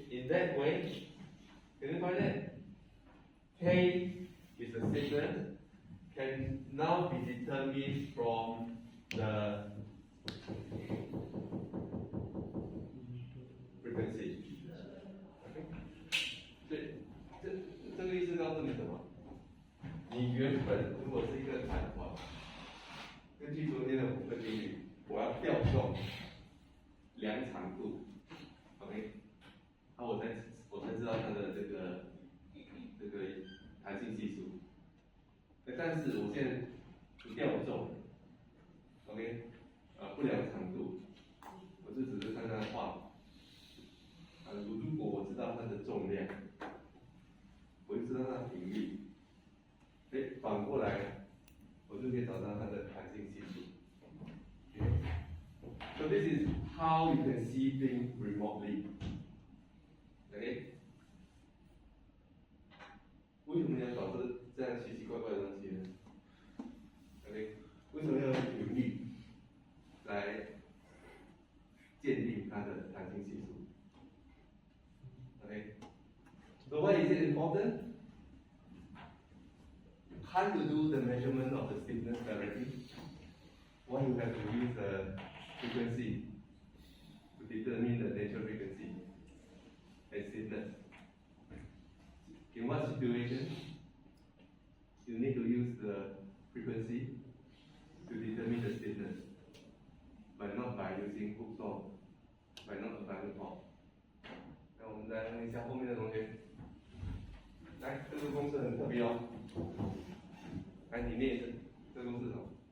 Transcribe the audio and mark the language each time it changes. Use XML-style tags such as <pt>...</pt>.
<en>In that way, can you find that? K is the signal, can now be determined from the frequency. Okay?</en> <zh>是告诉你什么？你原本如果是一个弹簧，根据昨天的5个定律，我要调动量长度 ，OK， 那我才知道它的这个弹性系数。但是我现在不调重 ，OK， 不量长度，我就只是看它的画。如果我知道它的重量，我就知道它的频率。反过来，我就可以找到它的弹性系数。</zh> <en>So this is how you can see things remotely. OK？</en> <zh>为什么要找这样奇奇怪怪的东西呢 ？OK？为什么要用频率来鉴定它的弹性系数 ？OK？</zh> <en>So why is it important? How to do the measurement of the stiffness directly? Why you have to use the frequency to determine the natural frequency and stiffness? In what situation you need to use the frequency to determine the stiffness, but not by using Hooke's law, by not applying law.</en> <zh>那我们来问一下后面的同学，来，这个公式很特别哦。来，你念一次，这个公式什么？</zh>